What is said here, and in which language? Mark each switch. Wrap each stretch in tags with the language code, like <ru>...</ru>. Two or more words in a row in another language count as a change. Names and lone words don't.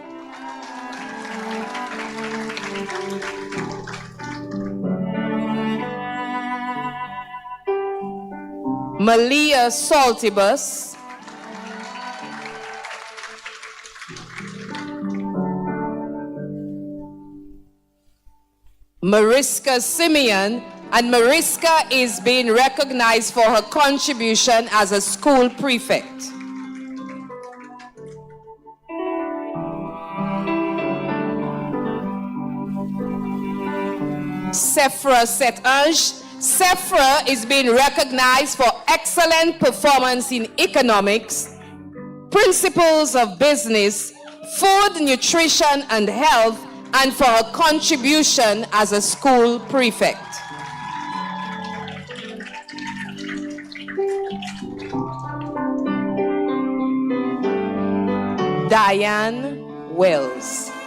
<en>Malia Saltibus. Mariska Simeon, and Mariska is being recognized for her contribution as a school prefect. Sephra Setange. Sephra is being recognized for excellent performance in economics, principles of business, food, nutrition, and health, and for her contribution as a school prefect. Diane Wells.</en>